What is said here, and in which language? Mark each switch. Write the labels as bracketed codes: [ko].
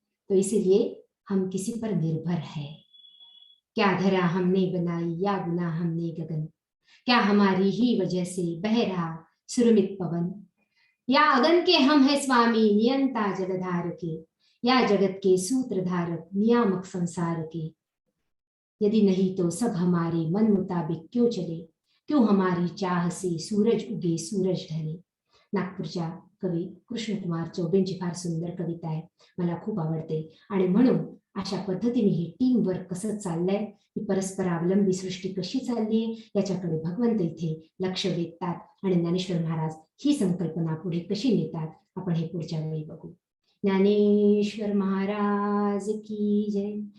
[hi] तो इसीलिए हम किसी पर निर्भर है. क्या धरा हमने बनाई या गुना हमने गगन, क्या हमारी ही वजह से बह रहा सुरमित पवन. या अगन के हम है स्वामी नियंता जलधार के, या जगत के सूत्रधारक नियामक संसार के. यदि नहीं तो सब हमारे मन मुताबिक क्यों चले, क्यों हमारी चाह से सूरज उगे सूरज ढले. [mr] नागपूरच्या कवी कृष्णकुमार चौबेंची फार सुंदर कविता आहे, मला खूप आवडते. आणि म्हणून अशा पद्धतीने ही टीम वर्क कसं चाललंय, ही परस्परावलंबी सृष्टी कशी चालली आहे याच्याकडे भगवंत इथे लक्ष वेधतात आणि ज्ञानेश्वर महाराज ही संकल्पना पुढे कशी नेतात आपण हे पुढच्या वेळी बघू. ज्ञानेश्वर महाराज की जय.